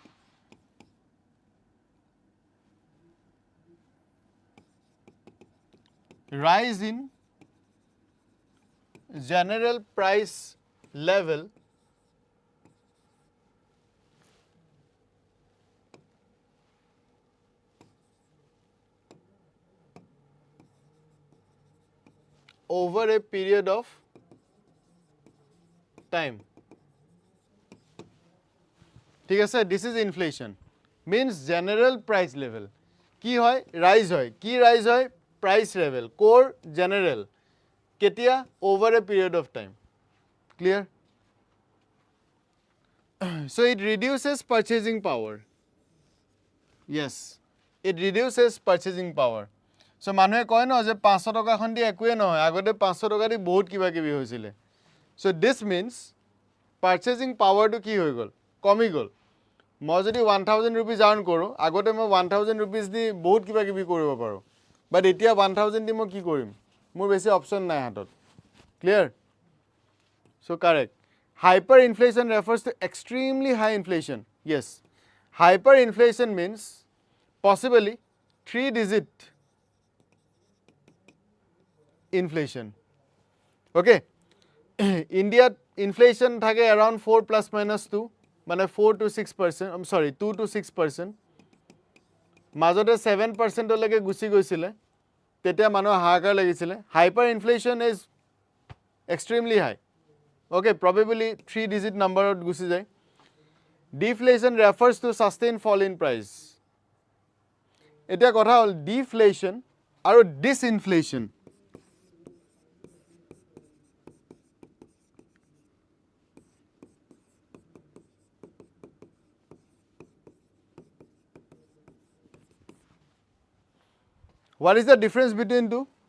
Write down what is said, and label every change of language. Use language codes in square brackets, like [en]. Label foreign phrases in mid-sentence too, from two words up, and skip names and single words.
[en] Rise in general price level over a period of time. [as] ঠিক আছে, [en] this is inflation. Means general price level. [as] কি হয়? Rise হয়. কি rise হয়? [en] Price level. Core general. [as] কেতিয়া? [en] Over a period of time. Clear? So it reduces purchasing power. Yes, it reduces purchasing power. [as] So মানুহে কয় ন যে 500 টকাখন দি একোৱে নহয়, আগতে 500 টকা দি বহুত কিবা কিবি হৈছিলে. [en] So this means purchasing power to [as] কি হৈ গ'ল? কমি গ'ল. মই যদি 1000 [en] rupees earn [as] কৰোঁ, আগতে মই 1000 rupees দি বহুত কিবা কিবি কৰিব পাৰোঁ. But এতিয়া 1000 দি মই কি কৰিম? মোৰ বেছি অপশ্যন নাই হাতত. [en] Clear? So correct. Hyperinflation refers to extremely high inflation. Yes. Hyperinflation means possibly 3-digit inflation. Okay. India inflation থাকে around 4 plus minus 2 মানে 4 to 6%, I'm sorry 2 to 6%, [as] মাজতে 7% লৈকে গুছি গৈছিলে, তেতিয়া মানুহ হাহাকাৰ লাগিছিলে. [en] Hyper inflation is extremely high. Okay, probably 3 digit number [as] ত গুছি যায়. [en] Deflation refers to sustained fall in price. [as] এতিয়া কথা হ'ল deflation আৰু disinflation. [en] What is the difference between two?